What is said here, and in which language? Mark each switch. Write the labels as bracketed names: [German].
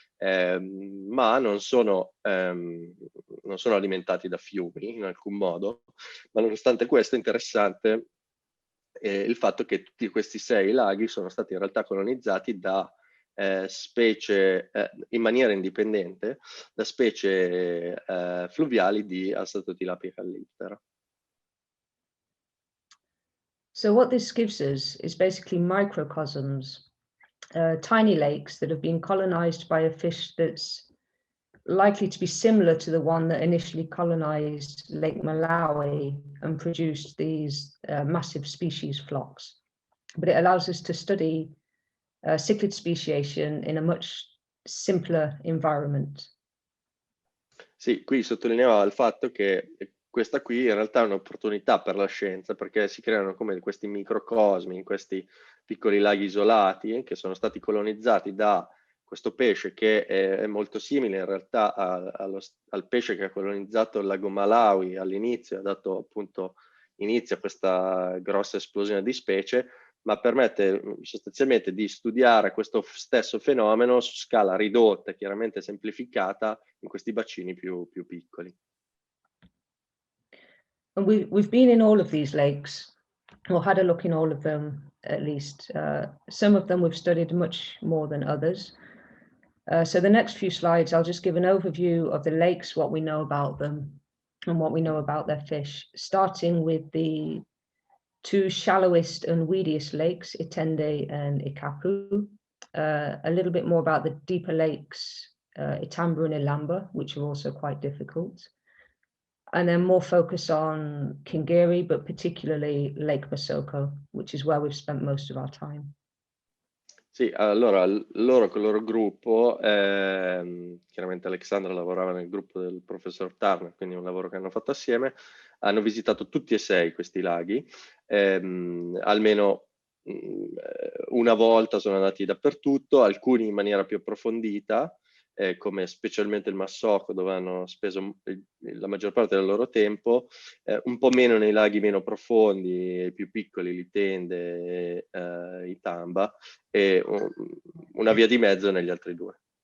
[Italian] Ma non sono alimentati da fiumi in alcun modo, ma nonostante questo è interessante il fatto che tutti questi 6 laghi sono stati in realtà colonizzati da specie in maniera indipendente, da specie fluviali di Astatotilapia della. [English] So what this gives us is basically microcosms, tiny lakes that have been colonized by a fish that's likely to be similar to the one that initially colonized Lake Malawi and produced these massive species flocks. But it allows us to study cichlid speciation in a much simpler environment. [Italian] Sì, qui sottolineava il fatto che questa qui in realtà è un'opportunità per la scienza, perché si creano come questi microcosmi, in questi piccoli laghi isolati che sono stati colonizzati da questo pesce che è molto simile in realtà al pesce che ha colonizzato il lago Malawi all'inizio, ha dato appunto inizio a questa grossa esplosione di specie, ma permette sostanzialmente di studiare questo stesso fenomeno su scala ridotta, chiaramente semplificata, in questi bacini più piccoli. [English] And we've been in all of these lakes, or had a look in all of them at least. Some of them we've studied much more than others. So the next few slides, I'll just give an overview of the lakes, what we know about them, and what we know about their fish, starting with the 2 shallowest and weediest lakes, Itende and Ikapu. A little bit more about the deeper lakes, Itamba and Ilamba, which are also quite difficult. And then more focus on Kingiri, but particularly Lake Basoko, which is where we've spent most of our time. [Italian] Sì, allora loro col loro gruppo, chiaramente Alexandra lavorava nel gruppo del professor Turner, quindi è un lavoro che hanno fatto assieme, hanno visitato tutti e 6 questi laghi, almeno una volta sono andati dappertutto, alcuni in maniera più approfondita, come specialmente il Massocco, dove hanno speso la maggior parte del loro tempo, un po' meno nei laghi meno profondi, più piccoli, l'Itende, Itamba, e una via di mezzo negli altri 2.